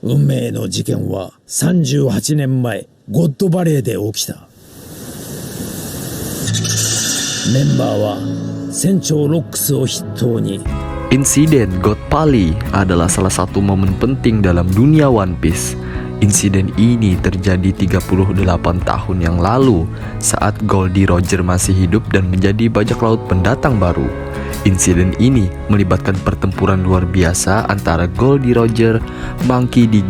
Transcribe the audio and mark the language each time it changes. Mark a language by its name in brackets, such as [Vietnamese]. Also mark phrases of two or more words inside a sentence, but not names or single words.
[Japanese] 運命の事件は38年前ゴッドバレーで起きた。メンバーは船長ロックスを筆頭に。 [Indonesian] Insiden God Pali adalah salah satu momen penting dalam dunia One Piece. Insiden ini terjadi 38 tahun yang lalu saat Goldie Roger masih hidup dan menjadi bajak laut pendatang baru. Insiden ini melibatkan pertempuran luar biasa antara Goldie Roger, Monkey D.